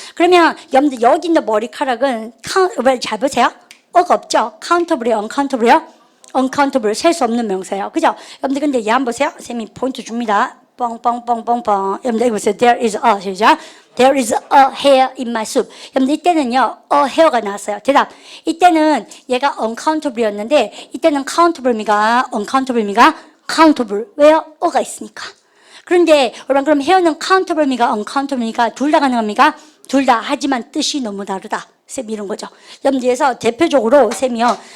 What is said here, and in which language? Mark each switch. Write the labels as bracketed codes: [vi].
[ko] 그러면 여러분들 여기 있는 머리카락은 잘 보세요. 어가 없죠? countable이요? uncountable이요? uncountable, 셀 수 없는 명사예요. 그죠? 여러분들 근데 얘 한번 보세요. 쌤이 포인트 줍니다. 뻥뻥뻥뻥뻥. 여러분들 여기 보세요. [en] There is a. [ko] 시작. [en] There is a hair in my soup. [ko] 여러분들 이때는요. a hair가 나왔어요. 대답. 이때는 얘가 uncountable이었는데 이때는 countable입니까? uncountable입니까? countable. 왜요? 어가 있으니까. 그런데 여러분 그럼 hair는 countable입니까? uncountable입니까? 둘 다 가능합니까? 둘 다. 하지만 뜻이 너무 다르다. 쌤 이런 거죠. 여러분들에서 대표적으로 쌤이요.